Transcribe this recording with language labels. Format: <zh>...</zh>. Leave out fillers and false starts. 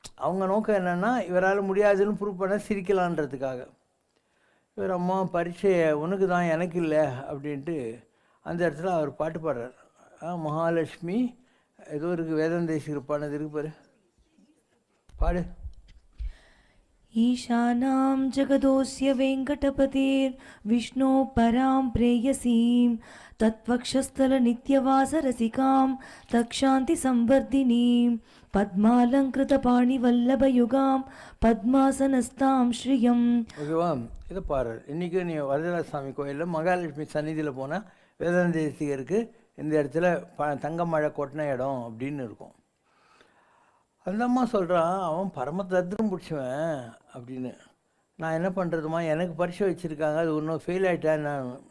<ta>அவங்க நோக்கம் என்னென்னா இவரால் முடியாதுன்னு ப்ரூவ் பண்ண சிரிக்கலான்றதுக்காக. இவர் அம்மா பரீட்சை உனக்கு தான் எனக்கு இல்லை அப்படின்ட்டு அந்த இடத்துல அவர் பாட்டு பாடுறார். மகாலட்சுமி ஏதோ இருக்குது வேதாந்த தேசிகர் பாடினது இருக்கு பாரு, பாடு.</ta> <sa>ईशानां जगदोऽस्य वेङ्कटपतेर् विष्णो परां प्रेयसीं तत्वक्षस्थलनित्यवासरसिकां तक्षान्तिसंवर्धिनीं पद्मालङ्कृतपाणिवल्लभयुगां पद्मासनस्तां श्रियम्.</sa> <ta>ஓகேவா, இதை பாரு. இன்றைக்கி நீ வரதராஜசாமி கோயிலில் மகாலட்சுமி சந்நிதியில் போனால் வேதாந்த தேசிகருக்கு இந்த இடத்துல தங்க மழை கொட்டின இடம் அப்படின்னு இருக்கும். அந்த அம்மா சொல்கிறான், அவன் பரம தத்திரம் பிடிச்சவன் அப்படின்னு. நான் என்ன பண்ணுறதுமா, எனக்கு பரிசு வச்சுருக்காங்க, அது ஒன்றும் ஃபெயில் ஆகிட்டேன் நான்.</ta>